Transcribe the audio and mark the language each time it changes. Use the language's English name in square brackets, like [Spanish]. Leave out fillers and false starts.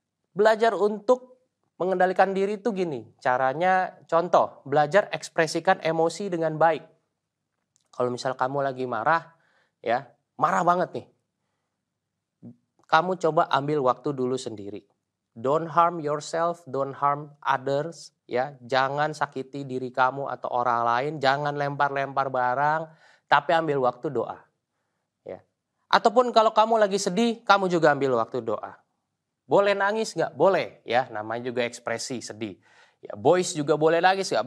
[Indonesian] Belajar untuk mengendalikan diri itu gini, caranya contoh, belajar ekspresikan emosi dengan baik. Kalau misal kamu lagi marah, ya marah banget nih. Kamu coba ambil waktu dulu sendiri. [English] Don't harm yourself, don't harm others, ya. [Indonesian] Jangan sakiti diri kamu atau orang lain, jangan lempar-lempar barang, tapi ambil waktu doa. Ya. Ataupun kalau kamu lagi sedih, kamu juga ambil waktu doa. Boleh nangis nggak? Boleh, ya. Namanya juga ekspresi sedih. Ya, boys juga boleh nangis nggak?